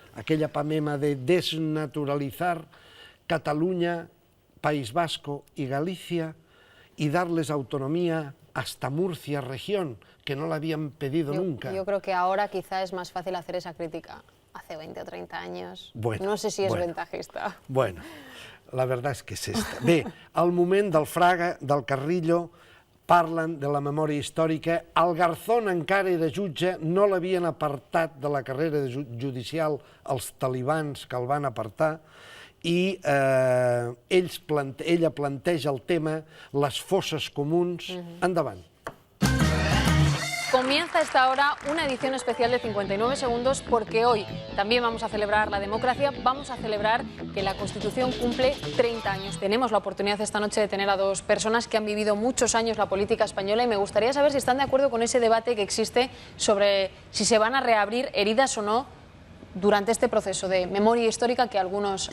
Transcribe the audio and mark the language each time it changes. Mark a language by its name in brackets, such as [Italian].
[Spanish] Aquella pamema de desnaturalizar Cataluña, País Vasco y Galicia y darles autonomía hasta Murcia región, que no la habían pedido nunca. Yo creo que ahora quizá es más fácil hacer esa crítica. Hace 20 o 30 años, Bueno, no sé si es bueno. ventajista. [Catalan] Bueno, la verdad és que és esta. Bé, al moment del Fraga, del Carrillo, parlen de la memòria històrica. El Garzón encara era jutge, no l'havien apartat de la carrera judicial els talibans que el van apartar, i ella planteja el tema, les fosses comuns. Endavant. [Spanish] Comienza a esta hora una edición especial de 59 segundos porque hoy también vamos a celebrar la democracia, vamos a celebrar que la Constitución cumple 30 años. Tenemos la oportunidad esta noche de tener a dos personas que han vivido muchos años la política española y me gustaría saber si están de acuerdo con ese debate que existe sobre si se van a reabrir heridas o no durante este proceso de memoria histórica que algunos han